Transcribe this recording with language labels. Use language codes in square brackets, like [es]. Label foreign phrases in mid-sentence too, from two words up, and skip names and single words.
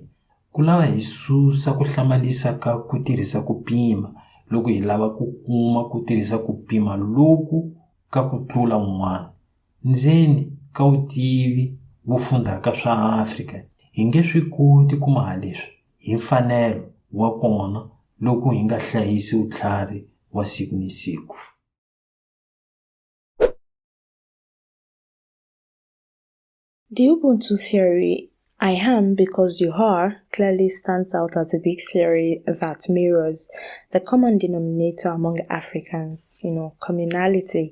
[ts] Ku lava hi susa ku hlamalisa ka ku tirhisa ku pima loko hi lava ku kuma ku tirhisa ku pima loku ka ku tlula un'wana. Ndzeni ka vutivi vo fundaka swa Afrika, hi nge swi koti ku maha leswi hi mfanelo wa kona loko hi nga hlayisi vutlhari wa siku ni siku. [en] The Ubuntu theory, I am because you are, clearly stands out as a big theory that mirrors the common denominator among Africans, communality.